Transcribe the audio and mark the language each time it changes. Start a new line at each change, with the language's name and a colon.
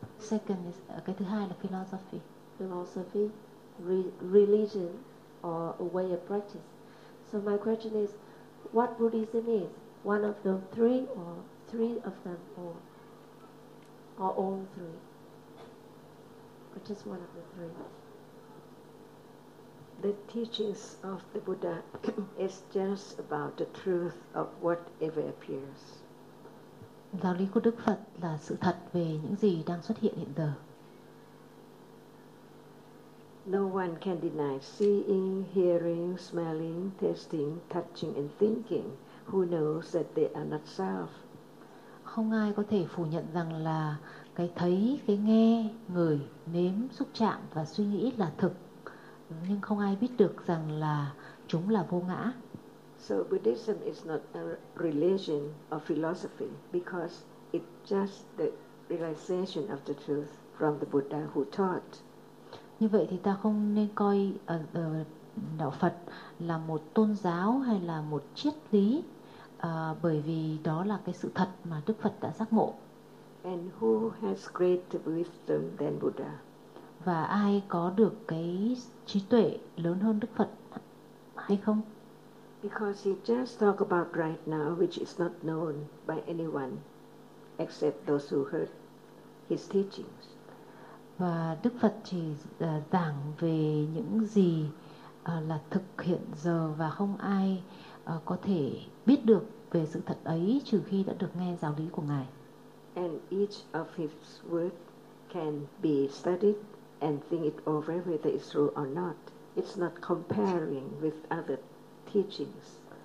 English: Second is
Vietnamese: cái thứ hai là
English: philosophy. Philosophy, religion, or a way of practice. So my question is, what Buddhism is? One of the three, or three of them, or all three? Or just one of the three? The teachings of the Buddha is just about the truth of whatever appears.
Vietnamese: Giáo lý của Đức Phật là sự thật về những gì đang xuất hiện hiện giờ.
English: No one can deny seeing, hearing, smelling, tasting, touching and thinking. Who knows that they are not self?
Vietnamese: Không ai có thể phủ nhận rằng là cái thấy, cái nghe, ngửi, nếm, xúc chạm và suy nghĩ là thực. Nhưng không ai biết được rằng là chúng là vô ngã.
English: So Buddhism is not a religion or philosophy because it's just the realization of the truth from the Buddha who taught.
Vietnamese: Như vậy thì ta không nên coi đạo Phật là một tôn giáo hay là một triết lý, bởi vì đó là cái sự thật mà Đức Phật đã giác ngộ.
English: And who has greater wisdom than Buddha?
Vietnamese: Và ai có được cái trí tuệ lớn hơn Đức Phật hay không?
English: Because he just talked about right now, which is not known by anyone except those who heard his teachings.
Vietnamese: Và Đức Phật chỉ giảng về những gì là thực hiện giờ và không ai có thể biết được về sự thật ấy trừ khi đã được nghe giáo lý của Ngài.
English: And each of his words can be studied and think it over whether it's true or not. It's not comparing with other teachings.